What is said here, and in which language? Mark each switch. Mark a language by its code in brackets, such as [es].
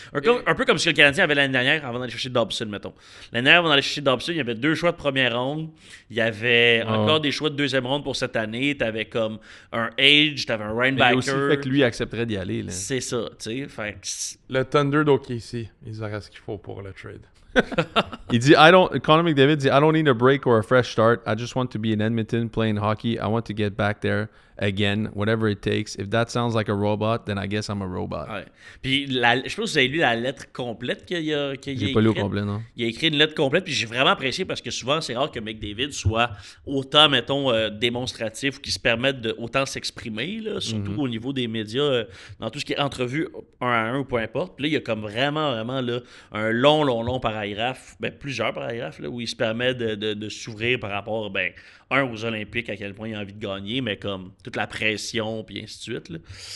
[fr] Un peu comme ce que le Canadien avait l'année dernière avant d'aller chercher Dobson, mettons. L'année dernière, avant d'aller chercher Dobson, il y avait 2 choix de première ronde. Il y avait encore des choix de deuxième ronde pour cette année. Tu avais comme un Age, tu avais un Mais il y a aussi Linebacker. le fait que lui accepterait d'y aller. Là. C'est ça, tu sais. Fait que Le Thunder d'OKC, ils auraient ce qu'il faut pour le trade. Il dit, Connor McDavid dit, [en] I don't need a break or a fresh start. I just want to be in Edmonton playing hockey. I want to get back there again, whatever it takes. If that sounds like a robot, then I guess I'm a robot. [fr] ouais. Puis je sais pas si vous avez lu la lettre complète qu'il a J'ai pas lu au complet, non? Il a écrit une lettre complète, puis j'ai vraiment apprécié parce que souvent, c'est rare que McDavid soit autant, mettons, démonstratif ou qu'il se permette de autant s'exprimer, là, surtout au niveau des médias, dans tout ce qui est entrevue 1 à 1 ou peu importe. Puis là, il y a comme vraiment là, un long paragraphe, plusieurs paragraphes, là, où il se permet de s'ouvrir par rapport, aux Olympiques, à quel point il a envie de gagner, mais comme toute la pression, puis ainsi de suite. Là.